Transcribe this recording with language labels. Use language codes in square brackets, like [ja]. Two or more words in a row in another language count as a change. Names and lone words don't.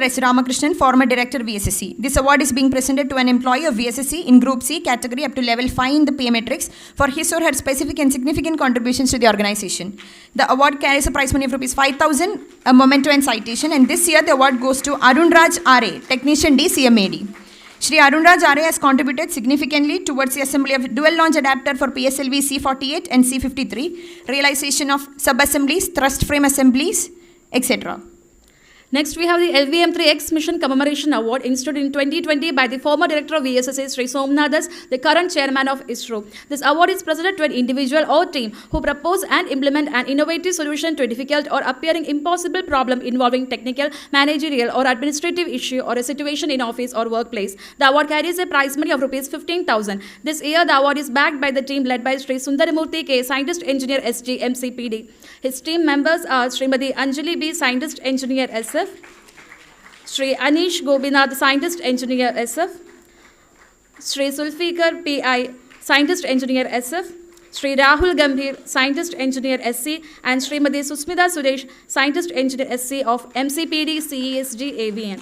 [en] S. Ramakrishnan, former Director VSSC. This award is being presented to an employee of VSSC in Group C category up to level 5 in the pay matrix for his or her specific and significant contributions to the organization. The award carries a prize money of Rs 5,000, a memento and citation, and this year the award goes to Arun Raj R.A., Technician D, CMAD. Shri Arun Raj R.A. has contributed significantly towards the assembly of dual launch adapter for PSLV C48 and C53, realization of sub-assemblies, thrust frame assemblies, etc. Next, we have the LVM3X Mission Commemoration Award instituted in 2020 by the former Director of VSSC, Sri Somnathas, the current Chairman of ISRO. This award is presented to an individual or team who propose and implement an innovative solution to a difficult or appearing impossible problem involving technical, managerial or administrative issue or a situation in office or workplace. The award carries a prize money of Rs 15,000. This year, the award is backed by the team led by Sri Sundaramurthy K, Scientist Engineer SG, MCPD. His team members are Srimati Anjali B, Scientist Engineer SF, Sri Anish Gobinath, Scientist Engineer SF, Sri Sulfikar PI, Scientist Engineer SF, Sri Rahul Gambhir, Scientist Engineer SC, and Srimati Susmita Suresh, Scientist Engineer SC of MCPD CESG AVN.